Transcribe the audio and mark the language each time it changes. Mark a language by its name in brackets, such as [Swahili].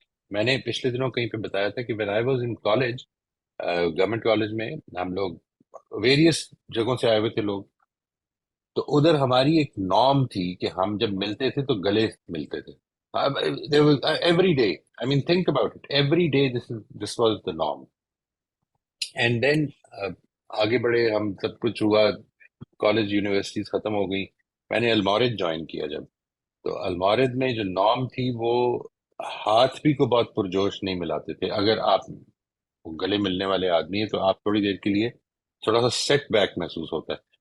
[Urdu] میں نے پچھلے دنوں کہیں پہ بتایا تھا کہ [English] when I was in college [Urdu] government college میں ہم لوگ ویریس جگہوں سے آئے ہوئے تھے لوگ. تو ادھر ہماری ایک نارم تھی کہ ہم جب ملتے تھے تو گلے ملتے تھے [English] Every day. I mean think about it every day this was the norm. And then [Urdu] آگے بڑھے ہم سب کچھ ہوا کالج یونیورسٹیز ختم ہو گئی. میں نے المورج جوائن کیا جب تو المورج میں جو نارم تھی وہ ہاتھ بھی کو بہت پرجوش نہیں ملاتے تھے. اگر آپ گلے ملنے والے آدمی ہیں تو آپ تھوڑی دیر کے لیے تھوڑا سا سیٹ بیک محسوس ہوتا ہے.